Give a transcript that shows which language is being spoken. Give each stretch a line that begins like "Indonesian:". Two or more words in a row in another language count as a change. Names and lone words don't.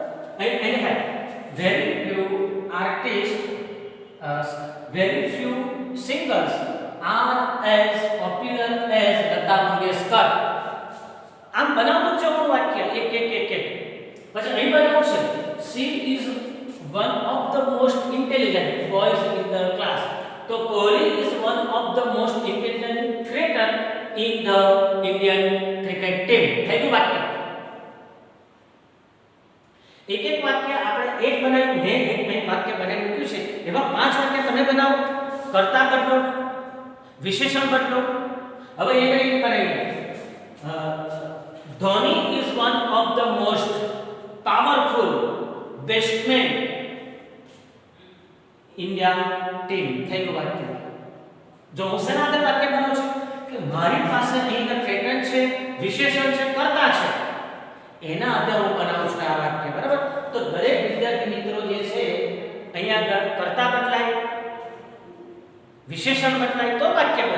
English: અહીં very few artist very few singers are as popular as લતા મંગેશકર.
Gujarati: આમ બનાવવું જવાનું વાક્ય એક. પછી અહીં બનાવવું છે
English: she is one of the most intelligent boys in the class. તો કોહલી is one of the most intelligent cricketer in the Indian cricket team.
Gujarati: થઈ ગયું વાક્ય. એક વાક્ય આપણે એક બનાવ્યું, મેં એક વાક્ય બનાવી મૂક્યું છે. એવા 5 વાક્ય તમે બનાવો. કર્તા બદલો, વિશેષણ બદલો. હવે એ કઈ કરીએ.
English: ધોની is one of the most powerful batsmen India team.
Gujarati: થઈ ગયું વાક્ય. જો હું શેના આધારે વાક્ય બનાવું છું કે મારી પાસે અહીં પેટર્ન છે, વિશેષણ છે, કર્તા છે, એના આધારે હું બનાવું છું આ વાક્ય. બરાબર. તો દરેક વિદ્યાર્થી મિત્રો જે છે અહીંયા કર્તા બદલાય, વિશેષણ બદલાય તો વાક્ય બને.